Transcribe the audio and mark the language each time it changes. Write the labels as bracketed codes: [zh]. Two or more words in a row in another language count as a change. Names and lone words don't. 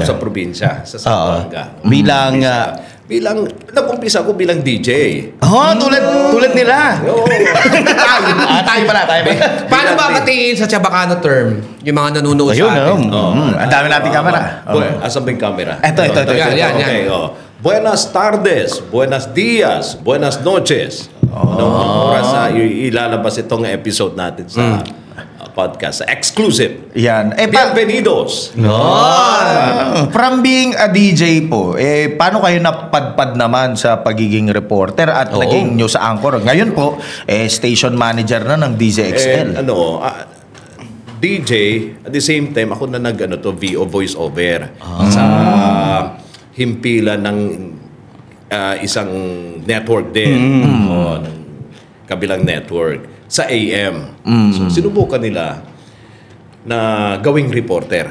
[tl] Sa probinsya, sa Zamboanga. Nag-umpisa ko bilang DJ. Tulad nila. Tayo pala. Paano ba katiin sa Chabacano term yung mga nanonood sa atin? Ang dami nating camera. Asan ba yung camera? Ito. Yan. [es] Okay, Buenas tardes, buenos días, buenas noches. [tl] Anong oras ilalabas itong episode natin sa podcast, exclusive. Yan. Bienvenidos. [en] From being a DJ [tl] po, paano kayo napadpad naman sa pagiging reporter at naging news anchor? Ngayon po, station manager na ng DZXL. [en] DJ, at the same time, [tl] ako na VO [en] voice over [tl] sa himpilan ng isang network din. Ng kabilang network sa AM. So, sinubukan nila na gawing reporter.